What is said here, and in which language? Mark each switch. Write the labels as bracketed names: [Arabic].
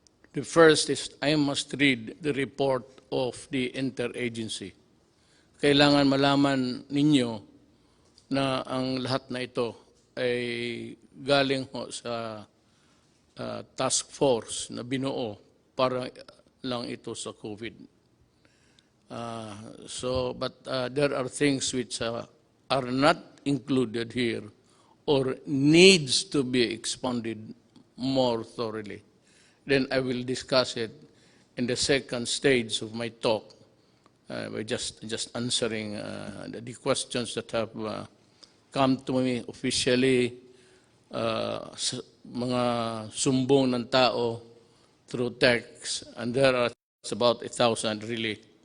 [English] The first is I must read the report of the interagency. [Filipino] Kailangan malaman ninyo na ang lahat na ito ay galing ho sa task force na binuo para lang ito sa COVID. [English] But there are things which are not included here or needs to be expounded more thoroughly. Then I will discuss it in the second stage of my talk by just answering the questions that have come to me officially, [Filipino] mga sumbong ng tao [English] through text, and there are about 1,000 really.